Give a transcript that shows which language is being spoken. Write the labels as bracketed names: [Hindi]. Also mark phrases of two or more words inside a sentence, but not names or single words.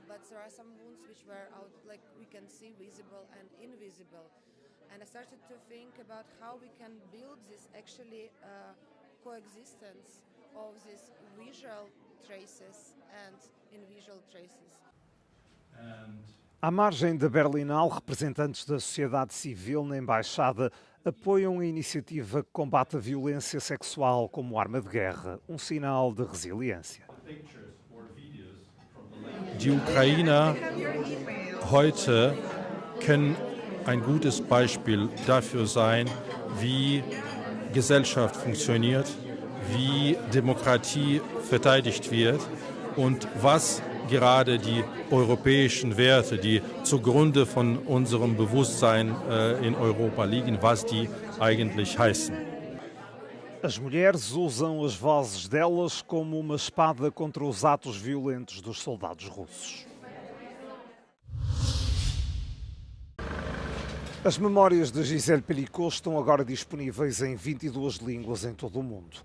[English] But there are some wounds which were out, like we can see, visible and invisible. And I started to think about how we can build this actually coexistence of these visual traces and invisible traces. [Portuguese] À margem da Berlinale, representantes da sociedade civil na Embaixada apoiam a iniciativa que combate a violência sexual como arma de guerra, um sinal de resiliência. [German] Die Ukrainer heute können ein gutes Beispiel dafür sein, wie Gesellschaft funktioniert, wie Demokratie verteidigt wird und was gerade die europäischen Werte, die zugrunde von unserem Bewusstsein in Europa liegen, was die eigentlich heißen. [Portuguese] As mulheres usam as vozes delas como uma espada contra os atos violentos dos soldados russos. As memórias de Gisèle Pelicot estão agora disponíveis em 22 línguas em todo o mundo.